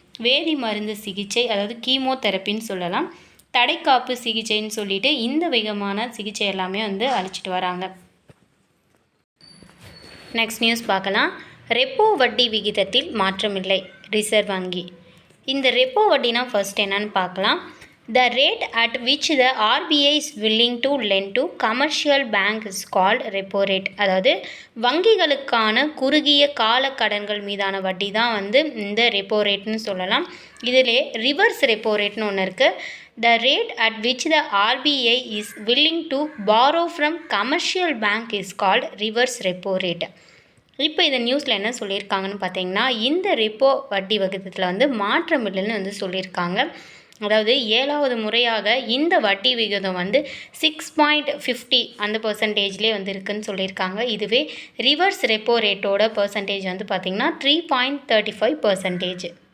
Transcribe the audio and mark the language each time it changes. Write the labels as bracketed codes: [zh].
[ta] வேதி மருந்து சிகிச்சை, அதாவது கீமோதெரப்பின்னு சொல்லலாம், தடைக்காப்பு சிகிச்சைன்னு சொல்லிட்டு இந்த விதமான சிகிச்சை எல்லாமே வந்து அளிச்சிட்டு வராங்க. நெக்ஸ்ட் நியூஸ் பார்க்கலாம். ரெப்போ வட்டி விகிதத்தில் மாற்றமில்லை, ரிசர்வ் வங்கி. இந்த ரெப்போ வட்டினா ஃபர்ஸ்ட் என்னன்னு பார்க்கலாம். [en] The rate at which the RBI is willing to lend to commercial bank is called repo rate. [ta] அதாவது வங்கிகளுக்கான குறுகிய கால கடன்கள் மீதான வட்டி தான் வந்து இந்த ரெப்போ ரேட்னு சொல்லலாம். இதிலே ரிவர்ஸ் ரெப்போ ரேட்னு ஒன்று இருக்குது. [en] The rate at which the RBI is willing to borrow from commercial bank is called reverse repo rate. [ta] இப்போ இந்த நியூஸில் என்ன சொல்லியிருக்காங்கன்னு பார்த்தீங்கன்னா, இந்த ரெப்போ வட்டி விகிதத்தில் வந்து மாற்றம் இல்லைன்னு வந்து சொல்லியிருக்காங்க. அதாவது 7வது முறையாக இந்த வட்டி விகிதம் வந்து 6.50 அந்த பர்சன்டேஜ்லேயே வந்து இருக்குதுன்னு சொல்லியிருக்காங்க. இதுவே ரிவர்ஸ் ரெப்போ ரேட்டோட பர்சன்டேஜ் வந்து பார்த்திங்கன்னா 3.35%.